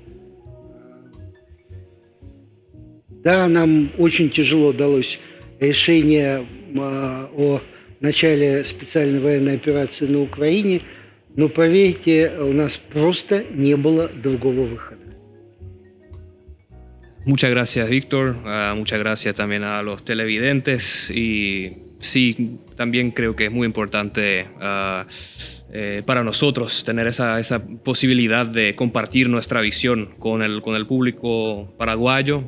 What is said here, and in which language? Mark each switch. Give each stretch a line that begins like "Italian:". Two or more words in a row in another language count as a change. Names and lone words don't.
Russian: Да, нам очень тяжело далось решение о начале специальной военной операции на Украине, но поверьте, у нас просто не было другого выхода.
Spanish: Muchas gracias, Víctor. Muchas gracias también a los televidentes. Y sí, también creo que es muy importante para nosotros tener esa posibilidad de compartir nuestra visión con el público paraguayo.